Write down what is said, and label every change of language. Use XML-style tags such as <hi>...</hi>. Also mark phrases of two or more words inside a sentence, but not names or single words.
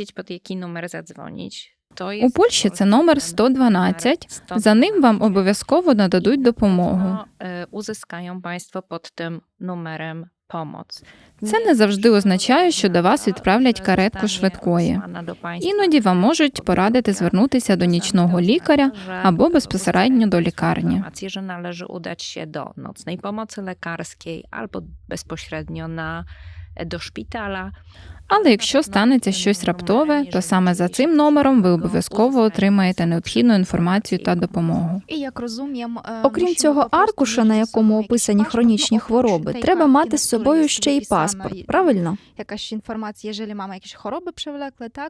<uk>У Польщі це номер 112, за ним вам обов'язково нададуть допомогу. Це не завжди означає, що до вас відправлять каретку швидкої. Іноді вам можуть порадити звернутися до нічного лікаря або безпосередньо до лікарні.</uk> <pl>Że należy udać się do nocnej pomocy lekarskiej albo bezpośrednio do szpitala.</pl> <uk>Але якщо станеться щось раптове, то саме за цим номером ви обов'язково отримаєте необхідну інформацію та допомогу. Окрім цього аркуша, на якому описані хронічні хвороби, треба мати з собою ще й паспорт, правильно? Якась інформація, якщо маємо якісь хвороби привлекли, так?</uk>